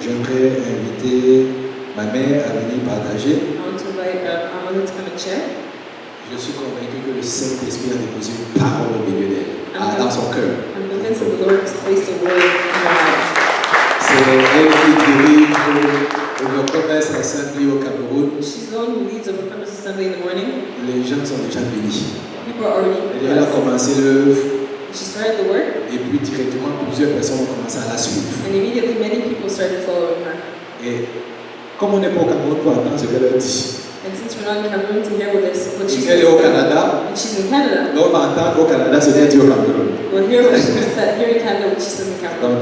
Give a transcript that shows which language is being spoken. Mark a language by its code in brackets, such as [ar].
[fr] j'aimerais inviter ma mère à venir partager. [en] I want to invite our mother to come and share. [fr] Je suis convaincu que le Saint-Esprit a déposé une parole au milieu d'elle, dans son cœur. [en] I'm convinced that the Lord has placed a word in her life. [fr] C'est elle qui dirige le commerce assembly au Cameroun. [en] She's the one who leads the Purpose Assembly in the morning. [fr] Les gens sont déjà bénis. [en] People are already [fr] Et elle a [en] blessed. [fr] commencé l'œuvre [en] She started the work, [fr] et puis directement plusieurs personnes ont commencé à la suivre. [en] and immediately many people started following her. [fr] Et comme on n'est pas au Cameroun pour entendre ce qu'elle a dit, [en] And since we're not in Cameroon to hear what she [fr] elle est [en] says, [fr] au Canada, [en] and she's in Canada, [fr] donc on va entendre au Canada ce qu'elle dit au Cameroun. [en] we'll hear what she said here in Canada, what she says in Cameroon.